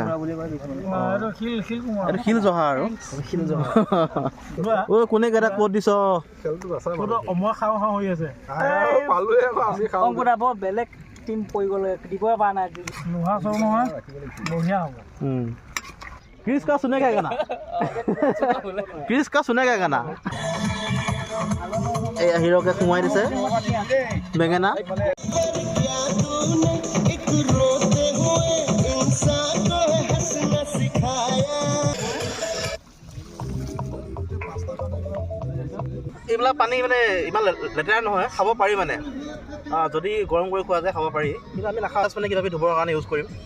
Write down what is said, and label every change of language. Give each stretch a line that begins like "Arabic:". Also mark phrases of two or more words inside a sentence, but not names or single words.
Assamese: কোমোৰা বুলিও কয়। এইটো শিল জহা আৰু শিল জহা। ঐ কোনে কেইটা ক'ত দিছ? অমৰ খাওঁ খাওঁ হৈ আছে। অংকুৰা বৰ বেলেগ টিম পৰি গ'লে দিবই পৰা নাই। নোহোৱা চব নহয়, বঢ়িয়া হ'ব।
Hindi: क्रिस का सुनेगा गाना? क्रिस का सुनेगा गाना?
Assamese: এই হিৰকে সোমাই দিছে বেঙেনা। এইবিলাক পানী মানে ইমান লেতেৰা নহয়, খাব পাৰি মানে যদি গৰম কৰি খোৱা যায় খাব পাৰি, কিন্তু আমি নাখাওঁ মানে কিবা কিবি ধুবৰ কাৰণে ইউজ কৰিম।